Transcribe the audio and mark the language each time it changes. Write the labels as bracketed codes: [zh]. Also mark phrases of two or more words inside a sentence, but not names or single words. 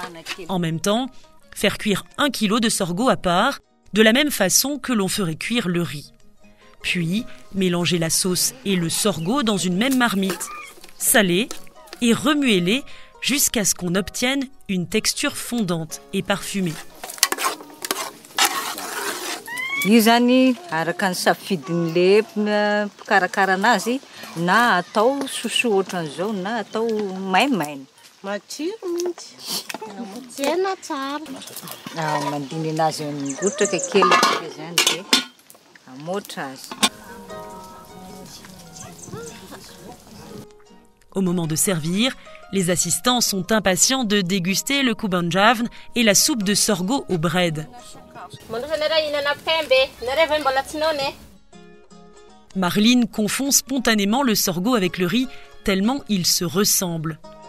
[fr] En même temps, faire cuire 1 kg de sorgho à part, de la même façon que l'on ferait cuire le riz. Puis, mélanger la sauce et le sorgho dans une même marmite, saler et remuez-les jusqu'à ce qu'on obtienne une texture fondante et parfumée. [mg] Io zany araka ny safidin'le mpikarakara anazy na atao soso ohatran'izao na atao maimaina. Matsiro mihitsy. Tena tsara. Mandiny anazy migotraka kely zany de amotra azy. [fr] Au moment de servir, les assistants sont impatients de déguster le kubanjavn et la soupe de sorgho au bread. Marlene confond spontanément le sorgho avec le riz, tellement ils se ressemblent.